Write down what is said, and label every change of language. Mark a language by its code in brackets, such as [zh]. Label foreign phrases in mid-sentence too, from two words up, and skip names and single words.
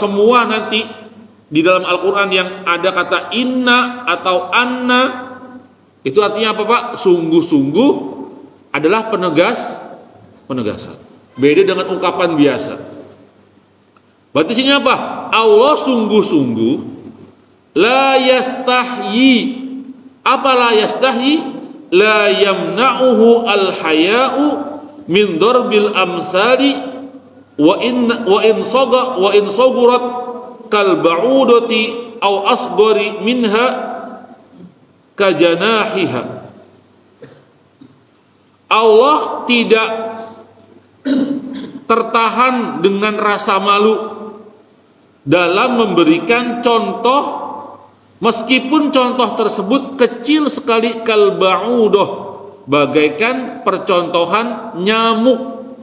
[id] Semua nanti di dalam Al-Quran yang ada kata inna atau anna, itu artinya apa, Pak? Sungguh-sungguh adalah penegasan. Beda dengan ungkapan biasa. Berarti sini apa? Allah sungguh-sungguh [ar] لا يستحيي. Apa لا يستحيي؟ لا يمنعه الحياء من ضرب الأمثال وإن صغرت كالبعوضة أو أصغر منها كجناحها. [id] Allah tidak tertahan dengan rasa malu dalam memberikan contoh, meskipun contoh tersebut kecil sekali, [ar] كالبعوضة, [id] bagaikan percontohan nyamuk.